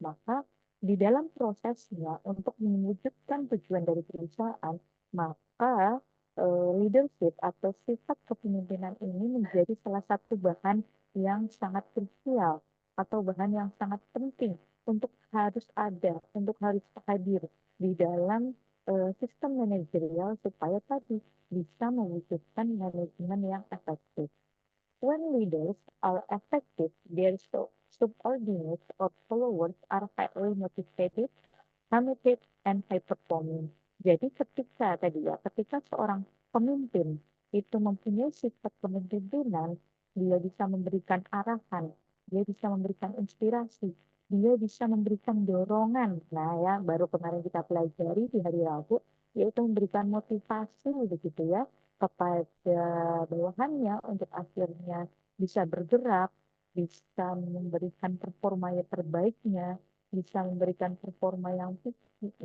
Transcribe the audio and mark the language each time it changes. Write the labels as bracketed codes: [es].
[id] Maka di dalam prosesnya untuk mewujudkan tujuan dari perusahaan, maka leadership atau sifat kepemimpinan ini menjadi salah satu bahan yang sangat krusial atau bahan yang sangat penting untuk harus ada, untuk harus hadir di dalam sistem manajerial supaya tadi bisa mewujudkan manajemen yang efektif. [en] When leaders are effective, their subordinates or followers are highly motivated, committed, and high performing. [id] Jadi ketika seorang pemimpin itu mempunyai sifat kepemimpinan, dia bisa memberikan arahan, dia bisa memberikan inspirasi, dia bisa memberikan dorongan. Nah ya, baru kemarin kita pelajari di hari Rabu, yaitu memberikan motivasi begitu ya kepada bawahannya untuk akhirnya bisa bergerak, bisa memberikan performa yang terbaiknya, bisa memberikan performa yang tinggi.